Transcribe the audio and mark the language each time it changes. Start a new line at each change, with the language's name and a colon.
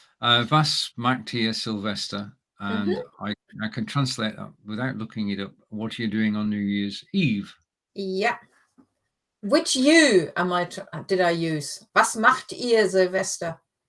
German: Was macht ihr Silvester?
English: And I can translate that without looking it up. What are you doing on New Year's Eve? Yeah. Which you did I use?
German: Was macht ihr Silvester?